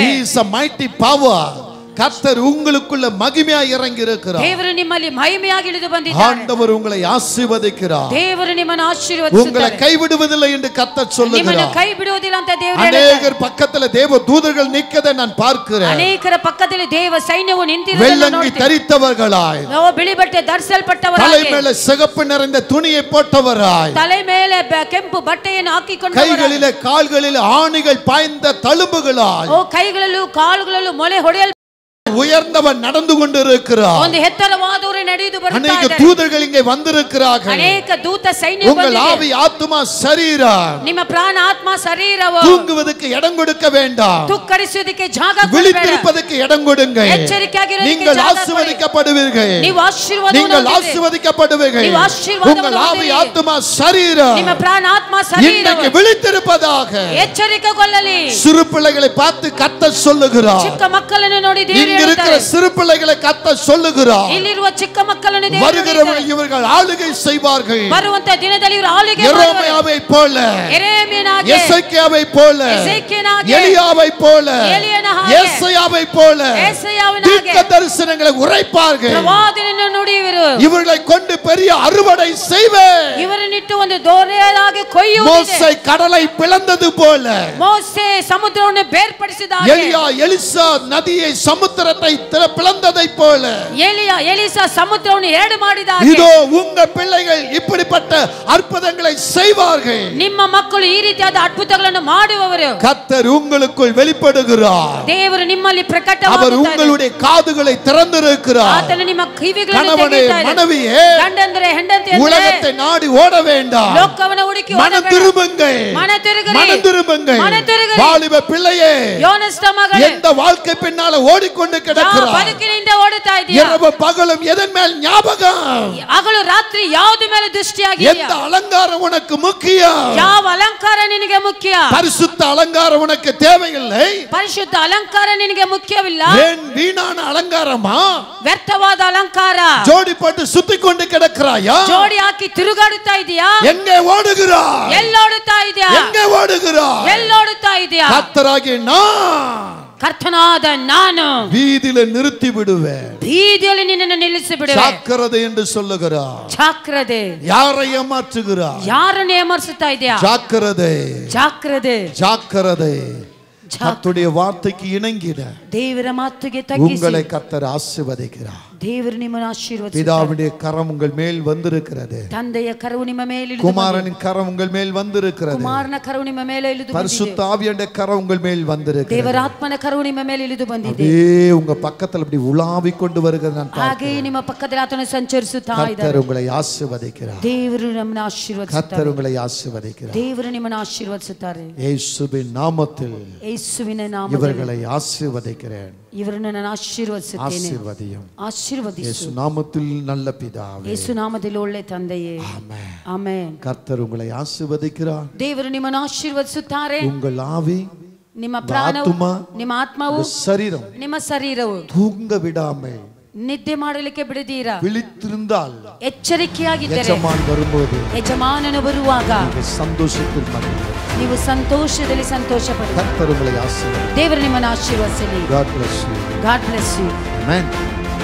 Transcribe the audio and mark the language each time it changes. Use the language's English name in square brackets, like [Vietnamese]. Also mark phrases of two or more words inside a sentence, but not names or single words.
[English] He is a mighty power. [Tamil] கர்த்தர் உங்களுக்குள்ள மகிமையாய் இறங்கி இருக்கிறார். [Kannada] ದೇವರು ನಿಮ್ಮಲ್ಲಿ ಮಹಿಮೆಯಾಗಿ ಇಳಿದು ಬಂದಿದ್ದಾರೆ. [Tamil] ஆண்டவர் உங்களை ஆசீர்வதிக்கிறார். [Kannada] ದೇವರು ನಿಮ್ಮನ್ನು [Tamil] உங்களை [Kannada] ಆಶೀರ್ವದಿಸುತ್ತಾರೆ. [Tamil] கைவிடுவதில்லை என்று கர்த்தர் [Kannada] ನಿಮ್ಮನ್ನು [Tamil] சொல்லுகிறார். [Kannada] ಕೈ ಬಿಡುವುದಿಲ್ಲ ಅಂತ ದೇವರು ಹೇಳ್ತಾರೆ. [Tamil] அநேகர் பக்கத்துல தேவ தூதர்கள் நிற்கதை நான் பார்க்கிறேன். [Kannada] ಅನೇಕರ ಪಕ್ಕದಲ್ಲಿ ದೇವ ಸೈನ್ಯವು ನಿಂತಿರುವುದನ್ನು [Tamil] வெள்ளங்கி [Kannada] ನೋಡ್ತೀನಿ. [Tamil] தரித்தவர்களாய், [Kannada] ನಾವು ಬಿಳಿ ಬಟ್ಟೆ [Tamil] தலை [Kannada] ಧರಿಸಲ್ಪಟ್ಟವರಾಗಿ, [Tamil] மேல சிகப்பு நிறைந்த துணியை போட்டவராய், [Kannada] ತಲೆ ಮೇಲೆ ಕೆಂಪು ಬಟ್ಟೆಯನ್ನು ಹಾಕಿಕೊಂಡು, [Tamil] கைகளிலே கால்களிலே ஆணிகள் பாய்ந்த தழும்புகளாய், [Kannada] ಕೈಗಳಲ್ಲೂ ಕಾಲುಗಳಲ್ಲೂ ಮೊಳೆ ಹೊಡೆಯಲ್ [Tamil] உயர்ந்தவன் நடந்து கொண்டிருக்கிறார். [Kannada] ಒಂದು ಎತ್ತರವಾದವರು ನಡೆದು [Tamil] அநேக [Kannada] ಬರುತ್ತಾರೆ. [Tamil] தூதர்கள் இங்கே வந்திருக்கிறார்கள். [Kannada] ಅನೇಕ ದೂತ ಸೈನ್ಯ [Tamil] உங்கள் ஆவி ஆத்துமா சரீரம் [Kannada] ನಿಮ್ಮ ಪ್ರಾಣ ಆತ್ಮ ಶರೀರವು [Tamil] தூங்குவதற்கு இடம் கொடுக்க வேண்டாம். [Kannada] ತುಕ್ಕರಿಸುವುದಕ್ಕೆ ಜಾಗ ಕೊಡಬೇಡ. [Tamil] விழித்திருப்பதற்கு இடம் கொடுங்க. [Kannada] ಎಚ್ಚರಿಕೆಯಾಗಿರುವುದಕ್ಕೆ [Tamil] நீங்கள் [Kannada] ಜಾಗ ಕೊಡಿ. [Tamil] ஆசீர்வதிக்கப்படுவீர்கள். [Kannada] ನೀವು ಆಶೀರ್ವಾದವನ್ನು [Tamil] நீங்கள் [Kannada] ಹೊಂದಿದ್ದೀರಿ. [Tamil] ஆசீர்வதிக்கப்படுவீர்கள். [Kannada] ನೀವು ಆಶೀರ್ವಾದವನ್ನು [Tamil] உங்கள் ஆவி [Kannada] ಹೊಂದಿದ್ದೀರಿ. [Tamil] ஆத்துமா சரீரம் [Kannada] ನಿಮ್ಮ ಪ್ರಾಣ ಆತ್ಮ ಶರೀರವು [Tamil] இன்றைக்கு விழித்திருப்பதாக. [Kannada] ಎಚ್ಚರಿಕೆಗೊಳ್ಳಲಿ. [Tamil] சிறு பிள்ளைகளை பார்த்து கர்த்தர் சொல்லுகிறார். [Kannada] ಚಿಕ್ಕ ಮಕ್ಕಳನ್ನು ನೋಡಿ ದೇವರು [Tamil] இங்க இருக்கிற [Kannada] ಹೇಳುತ್ತಾರೆ. [Tamil] சிறு பிள்ளைகளை கர்த்தர் சொல்லுகிறார். [Kannada] ಇಲ್ಲಿರುವ ಚಿಕ್ಕ ಮಕ್ಕಳನ್ನು ದೇವರು [Tamil] வருகிறவர்கள் [Kannada] ಹೇಳುತ್ತಾರೆ. [Tamil] இவர்கள் ஆளுகை செய்வார்கள். [Kannada] ಬರುವಂತ ದಿನದಲ್ಲಿ ಇವರು ಆಳಿಗೆ ಮಾಡುವರು. [Tamil] எரேமியாவை போல, [Kannada] ಯೆರೆಮೀಯನಾಗೆ, [Tamil] எசேக்கியாவை போல, [Kannada] ಎಸೇಕಿಯನಾಗೆ, [Tamil] எலியாவை போல, [Kannada] ಎಲಿಯನ ಹಾಗೆ, [Tamil] ஏசாயாவை போல [Kannada] ஏசாயாவினாಗೆ [Tamil] தீர்க்க தரிசனங்களை உரைப்பார்கள். [Kannada] ಪ್ರವಾದನೆಯನ್ನು ನುಡಿಯುವರು. [Tamil] இவர்களை கொண்டு பெரிய அறுவடை செய்வேன். [Kannada] ಇವರನ್ನಿಟ್ಟು ಒಂದು ದೊರೆಯಾಗಿ ಕೊಯ್ಯುವುದಿದೆ. [Tamil] மோசே கடலை பிளந்தது போல, [Kannada] ಮೋಸೆ ಸಮುದ್ರವನ್ನು ಬೇರ್ಪಡಿಸಿದ ಹಾಗೆ, [Tamil] எலியா எலிசா நதியை சமுத்திரத்தை பிளந்ததை போல, [Kannada] ಎಲಿಸಾ ಸಮುದ್ರವನ್ನು ಎರಡು ಮಾಡಿದ ಹಾಗೆ, [Tamil] இதோ உங்க பிள்ளைகள் இப்படிப்பட்ட அற்புதங்களை செய்வார்கள். [Kannada] ನಿಮ್ಮ ಮಕ್ಕಳು ಈ ರೀತಿಯಾದ ಅದ್ಭುತಗಳನ್ನು ಮಾಡುವವರು. [Tamil] கர்த்தர் உங்களுக்குள் வெளிப்படுகிறார். [Kannada] ದೇವರು ನಿಮ್ಮಲ್ಲಿ [Tamil] அவர் [Kannada] ಪ್ರಕಟವಾಗುತ್ತಾರೆ. [Tamil] உங்களுடைய காதுகளை திறந்திருக்கிறார். [Kannada] ಆತನು ನಿಮ್ಮ ಕಿವಿಗಳನ್ನು [Tamil] கணவனே [Kannada] ತೆಗೆಯುತ್ತಾರೆ. [Tamil] மனைவியே [Kannada] ಗಂಡಂದ್ರೆ ಹೆಂಡತಿ ಅಂದ್ರೆ [Tamil] உலகத்தை நாடி ஓட வேண்டாம். [Kannada] ಲೋಕವನ್ನು ಹುಡುಕಿ [Tamil] மனம் திரும்புங்கள். மனம் திரும்புங்கள். மனம் திரும்புங்கள். மனம் திரும்புங்கள். வாலிப பிள்ளையே [Kannada] ಯೋನಸ್ತ ಮಗಳೇ [Tamil] எந்த வாழ்க்கை பின்னால ஓடிக்கொண்டு கிடக்கிறாய்? [Kannada] ಬದುಕಿನಿಂದ ಓಡುತ್ತಾ ಇದೀಯಾ? [Tamil] இரவு பகலும் எதன் மேல் ஞாபகம்? [Kannada] ಹಗಲು ರಾತ್ರಿ ಯಾವುದು ಮೇಲೆ ದೃಷ್ಟಿಯಾಗಿದೆಯಾ? [Tamil] எந்த அலங்காரம் உனக்கு முக்கியம்? [Kannada] ಯಾವ ಅಲಂಕಾರ ನಿನಗೆ ಮುಖ್ಯ? [Tamil] பரிசுத்த அலங்காரம் உனக்கு தேவையில்லை. [Kannada] ಪರಿಶುದ್ಧ ಅಲಂಕಾರ ನಿನಗೆ ಮುಖ್ಯವಿಲ್ಲ. [Tamil] வீணான அலங்காரமா? [Kannada] ವ್ಯರ್ಥವಾದ ಅಲಂಕಾರ. [Tamil] ஜோடி போட்டு சுத்திக் கொண்டு கிடக்கிறாயா? [Kannada] ಜೋಡಿ ಹಾಕಿ ತಿರುಗಾಡುತ್ತಾ ಇದೀಯಾ? [Tamil] எங்கே ஓடுகிறாய்? [Kannada] ಎಲ್ಲೋಡುತ್ತಾ ಇದೀಯಾ? [Tamil] எங்கே ஓடுகிறாய்? [Kannada] ಎಲ್ಲೋಡುತ್ತಾ ಇದೀಯಾ? [Tamil] கர்த்தராகிய நான் [Kannada] ಕರ್ತನಾದ ನಾನು [Tamil] வீதியில நிறுத்தி விடுவேன். [Kannada] ಬೀದಿಯಲ್ಲಿ ನಿನ್ನನ್ನು ನಿಲ್ಲಿಸಿ ಬಿಡುವೆ. [Tamil] ஜாக்கிரதை என்று சொல்லுகிறார். [Kannada] ಜಾಗ್ರತೆ. [Tamil] யாரை ஏமாற்றுகிறார்? [Kannada] ಯಾರನ್ನು ಏಮರ್ಸುತ್ತಾ ಇದೆಯಾ? [Tamil] ஜாக்கிரதை, [Kannada] ಜಾಗ್ರತೆ. [Tamil] ஜாக்கிரதை. கர்த்தருடைய வார்த்தைக்கு இணங்கிட [Kannada] ದೇವರ ಮಾತಿಗೆ ತಗ್ಗಿಸಿ [Tamil] உங்களை கர்த்தர் ஆசீர்வதிக்கிறார். [Kannada] ದೇವರು ನಿಮ್ಮನ್ನು ಆಶೀರ್ವದಿಸುತ್ತಾರೆ. [Tamil] பிதாவுடைய கரம் உங்கள் மேல் வந்திருக்கிறது. [Kannada] ತಂದೆಯ ಕರವು ನಿಮ್ಮ ಮೇಲೆ ಇಳಿದು [Tamil] குமாரனின் கரம் உங்கள் மேல் வந்திருக்கிறது. [Kannada] ಕುಮಾರನ ಕರವು ನಿಮ್ಮ ಮೇಲೆ ಇಳಿದು [Tamil] பரிசுத்த ஆவியானவருடைய கரம் உங்கள் மேல் வந்திருக்கிறது. [Kannada] ದೇವರ ಆತ್ಮನ ಕರವು ನಿಮ್ಮ ಮೇಲೆ ಇಳಿದು ಬಂದಿದೆ. [Tamil] அப்படியே உங்க பக்கத்துல இப்படி உலாவிக் கொண்டு வருகிறது நான் [Kannada] ಹಾಗೆ [Tamil] பார்க்கிறேன். [Kannada] ನಿಮ್ಮ ಪಕ್ಕದಲ್ಲಿ ಆತನು ಸಂಚರಿಸುತ್ತಾ ಇದ್ದಾನೆ. [Tamil] கர்த்தர் உங்களை ஆசீர்வதிக்கிறார். [Kannada] ದೇವರು ನಮ್ಮನ್ನು ಆಶೀರ್ವದಿಸುತ್ತಾರೆ. [Tamil] கர்த்தர் உங்களை ஆசீர்வதிக்கிறார். [Kannada] ದೇವರು ನಿಮ್ಮನ್ನು ಆಶೀರ್ವದಿಸುತ್ತಾರೆ. [Tamil] இயேசுவின் நாமத்தில் [Kannada] ಯೇಸುವಿನ ನಾಮದಲ್ಲಿ [Tamil] இவர்களை ஆசீர்வதிக்கிறேன். [Kannada] ಇವರನ್ನು ನಾನು ಆಶೀರ್ವದಿಸುತ್ತೇನೆ. [Tamil] ஆசீர்வதியும் [Kannada] ಆಶೀರ್ವದಿಸು. [Tamil] இயேசு நாமத்தில் நல்ல பிதாவே. [Kannada] ಯೇಸು ನಾಮದಲ್ಲಿ ಒಳ್ಳೆ ತಂದೆಯೇ. [Tamil] ஆமென். [Kannada] ಆಮೆನ್. [Tamil] கர்த்தர் உங்களை ஆசீர்வதிக்கிறார். [Kannada] ದೇವರು ನಿಮ್ಮನ್ನು ಆಶೀರ್ವದಿಸುತ್ತಾರೆ. [Tamil] உங்கள் ஆவி, [Kannada] ನಿಮ್ಮ ಪ್ರಾಣವು, ಆತ್ಮ, ನಿಮ್ಮ ಆತ್ಮವು, [Tamil] சரீரம் [Kannada] ನಿಮ್ಮ ಶರೀರವು [Tamil] தூங்க விடாமல் [Kannada] ನಿದ್ದೆ ಮಾಡಲಿಕ್ಕೆ ಬಿಡದೀರಾ [Tamil] விழித்திருந்தால் [Kannada] ಎಚ್ಚರಿಕೆಯಾಗಿದ್ದರೆ [Tamil] எஜமான் வரும்போது [Kannada] ಯಜಮಾನನು ಬರುವಾಗ [Tamil] நீங்கள் சந்தோஷத்தில் மகிழுங்கள். [Kannada] ನೀವು ಸಂತೋಷದಲ್ಲಿ ಸಂತೋಷ ಪಡಿ. [Tamil] கர்த்தர் உங்களை ஆசீர்வதிக்கிறார். [Kannada] ದೇವರು ನಿಮ್ಮನ್ನು ಆಶೀರ್ವದಿಸಲಿ. [English] God bless you. God bless you. Amen.